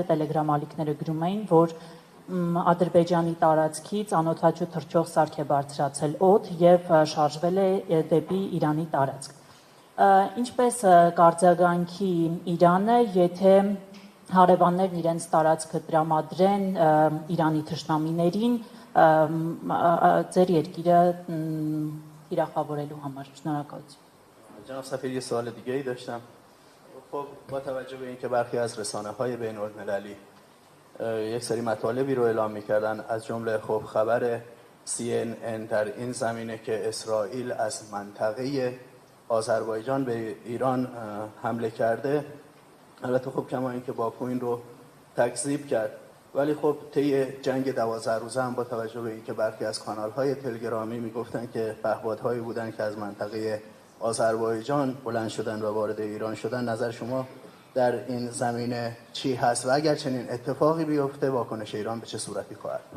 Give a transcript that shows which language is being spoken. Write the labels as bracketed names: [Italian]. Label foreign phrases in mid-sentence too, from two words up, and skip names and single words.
[Armenian] տելեգրամ ալիքները գրում էին, որ Ադրբեջանի տարածքից անօդաչու թռչող սարք է բարձրացել օդ եւ շարժվել է դեպի Իրանի տարածք։ Ինչպես կարձագանքի Իրանը, եթե հարևաններն իրենց տարածքը տրամադրեն Իրանի թշնամիներին ձեր երկիրը թիրախավորելու համար։ Շնորհակալություն։ [Persian] جناب سفیر یه سوال دیگه ای داشتم. خب با توجه به اینکه برخی از رسانه‌های بین‌المللی یک سری مطالبی رو اعلام می‌کردن از جمله خب خبر CNN در این زمینه که اسرائیل از منطقه آذربایجان به ایران حمله کرده، البته خب کما اینکه باکو این رو تکذیب کرد، ولی خب طی جنگ 12 روزه هم با توجه به اینکه برخی از کانال‌های تلگرامی میگفتن که پهپادهایی بودن که از منطقه آذربایجان بلند شدن و وارد ایران شدن، نظر شما در این زمینه چی هست و اگر چنین اتفاقی بیفته واکنش ایران به چه صورتی خواهد بود؟